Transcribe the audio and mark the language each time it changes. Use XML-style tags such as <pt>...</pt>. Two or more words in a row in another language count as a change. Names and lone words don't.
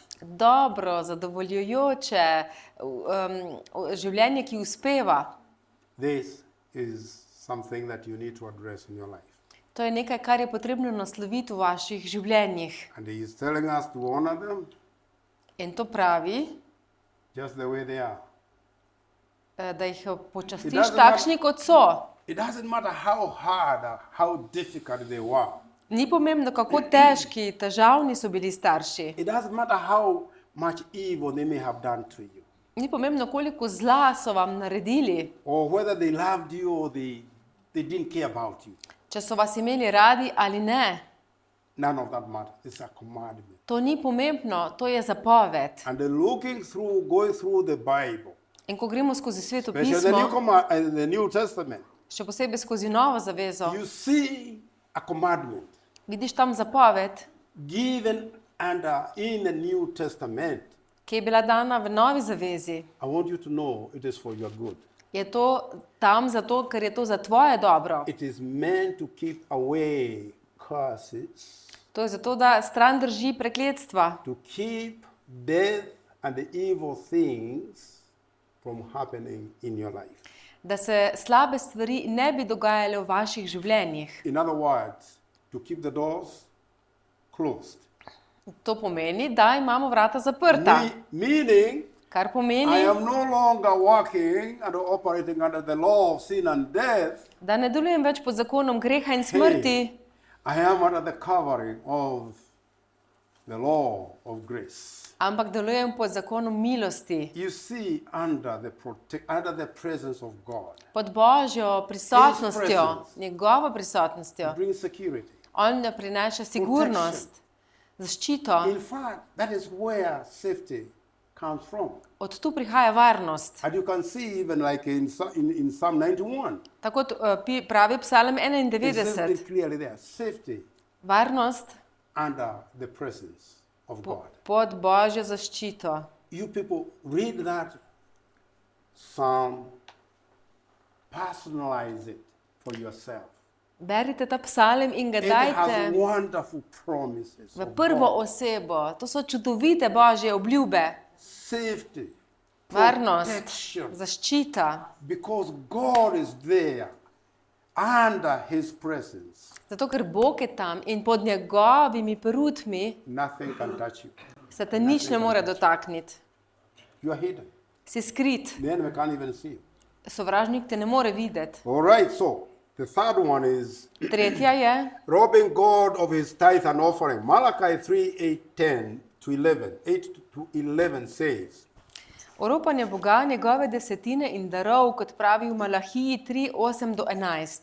<sl>Dobro, zadovoljujoče življenje, ki uspeva.</sl> <en>This is something that you need to address in your life.</en> <sl>To je nekaj, kar je potrebno nasloviti v vaših življenjih.</sl> <en>And he is telling us to honor them</en> <sl>In to pravi,</sl> <en>just the way they are.</en> <sl>da jih</sl> <en>It</en> <sl>počastiš</sl> <en>doesn't</en> <sl>takšni, kot so.</sl> <en>It doesn't matter how hard or how difficult they were.</en> <sl>Ni pomembno, kako težki, težavni so bili starši.</sl> <en>It doesn't matter how much evil they may have done to you.</en> <sl>Ni pomembno, koliko zla so vam naredili,</sl> <en>Or whether they loved you or they didn't care about you.</en> <sl>če so vas imeli radi ali ne.</sl> <en>None of that matters. It's a commandment.</en> <sl>To ni pomembno, to je zapoved.</sl> <en>And then going through the Bible,</en> <sl>In ko gremo skozi Sveto</sl> <en>especially</en> <sl>pismo,</sl> <en>the New Testament,</en> <sl>še posebej skozi Novo zavezo,</sl> <en>you see a commandment</en> <sl>vidiš tam zapoved,</sl> <en>given in the New Testament.</en> <sl>ki je bila dana v Novi zavezi.</sl> <en>I want you to know it is for your good.</en> <sl>Je to tam zato, ker je to za tvoje dobro.</sl> <en>It is meant to keep away curses,</en> <sl>To je zato, da stran drži prekletstva,</sl> <en>to keep death and the evil things from happening in your life.</en> <sl>da se slabe stvari ne bi dogajale v vaših življenjih.</sl> <en>In other words, to keep the doors closed.</en> <sl>To pomeni, da imamo vrata zaprta,</sl> <en>Meaning,</en> <sl>kar</sl> <en>I</en> <sl>pomeni,</sl> <en>am no longer working and operating under the law of sin and death.</en> <sl>da ne delujem več pod zakonom greha in smrti,</sl> <en>I am under the covering of the law of grace.</en> <sl>ampak delujem pod zakonom milosti,</sl> <en>You see, under the presence of God,</en> <sl>pod Božjo prisotnostjo,</sl> <en>presence.</en> <sl>njegovo prisotnostjo.</sl> <en>it brings security.</en> <sl>On ne prinaša sigurnost, zaščito.</sl> <en>In fact, that is where safety comes from.</en> <sl>Od tu prihaja varnost.</sl> <en>And you can see even like in Psalm 91,</en> <sl>Tako pravi Psalm</sl> <en>it's</en> <sl>91.</sl> <en>very clearly there, safety</en> <sl>Varnost</sl> <en>under the presence of God.</en> <sl>pod Božjo zaščito.</sl> <en>You people read that psalm, personalize it for yourself.</en> <sl>Berite ta psalm in ga</sl> <en>It has</en> <sl>dajte</sl> <en>wonderful promises</en> <sl>v</sl> <en>of</en> <sl>prvo</sl> <en>God.</en> <sl>osebo. To so čudovite Božje obljube.</sl> <en>Safety,</en> <sl>Varnost,</sl> <en>protection,</en> <sl>zaščita.</sl> <en>because God is there under His presence.</en> <sl>Zato, ker Bog je tam in pod njegovimi perutmi</sl> <en>Nothing can touch you.</en> <sl>se te nič ne more dotakniti.</sl> <en>You are hidden.</en> <sl>Si skrit.</sl> <en>The enemy can't even see you.</en> <sl>Sovražnik te ne more videti.</sl> <en>All right, so the third one is</en> <sl>Tretja je</sl> <en>robbing God of His tithe and offering. Malachi 3:8-10 to 11. 8 to 11 says,</en> <sl>oropanje Boga, njegove desetine in darov, kot pravi v Malahiji 3:8-11.</sl>